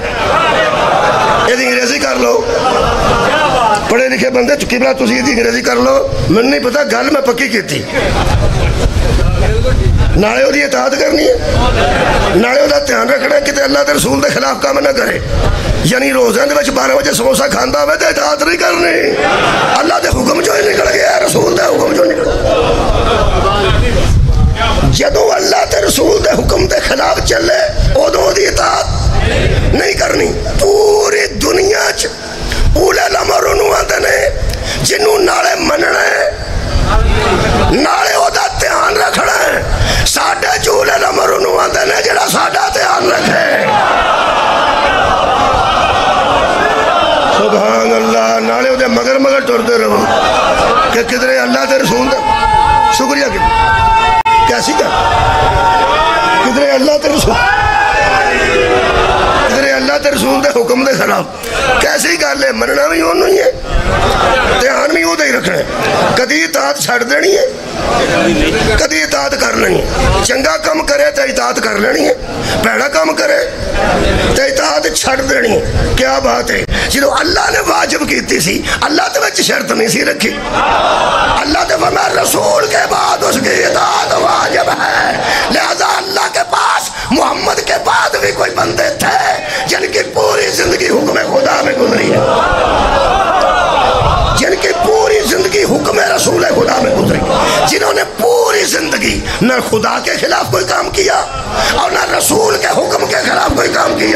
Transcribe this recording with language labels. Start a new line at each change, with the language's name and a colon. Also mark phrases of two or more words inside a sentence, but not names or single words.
Punjabi: یہ انگریزی کر لو، پڑھے لکھے بندے قبلہ تسی یہ انگریزی کر لو، میں نہیں پتا گل میں پکی کی تھی۔ نالے وہ دی اطاعت کرنی ہے، نالے وہ دا دھیان رکھنا ہے کہ اللہ دے رسول دے خلاف کام نہ کرے۔ یعنی روزہ دے وچ 12 بجے سموسہ کھاندا ہوئے تے اطاعت نہیں کرنی، اللہ دے حکم جو ہی نکل گیا، رسول دے حکم جو نکل گیا۔ جدو اللہ تے رسول دے حکم دے خلاف چلے ادو دی اطاعت نہیں کرنی۔ پوری دنیا چ اولے الامر انہوں آتے نے جنہوں نالے مننا ہے، نالے او دا دھیان رکھنا ہے۔ ساڑھے اولے الامر انہوں آتے نے جڑا ساڑھا دھیان رکھے۔ سبحان اللہ، نالے او دے مگر مگر ٹردے رہو کہ کدھرے اللہ تے رسول دے شکریہ کیسی کیا کدھرے اللہ تے رسول، کدھرے اللہ تے رسول دے حکم دے خلاف کیسی گل ہے؟ مننا بھی انہوں ہی ہے، دھیان بھی وہ ہی رکھنا ہے۔ کدی اطاعت چھڑ دینی ہے، کدی اطاعت کر لینی ہے۔ چنگا کام کرے تو اطاعت کر لینی ہے، پیڑا کام کرے تو اطاعت چھڑ دینی ہے۔ کیا بات ہے؟ جدو اللہ نے واجب کیتی سی، اللہ تے وچ شرط نہیں سی رکھی، اللہ تے فرمایا
Urdu: رسول کے بعد اس کی اطاعت واجب ہے۔ لہذا اللہ کے پاس محمد کے بعد بھی کوئی بندے تھے جن کی پوری زندگی حکم خدا میں گزری ہے، جن کی پوری زندگی حکم رسول خدا میں گزری، جنہوں نے پوری زندگی نہ خدا کے خلاف کوئی کام کیا اور نہ رسول کے حکم کے خلاف کوئی کام کیا۔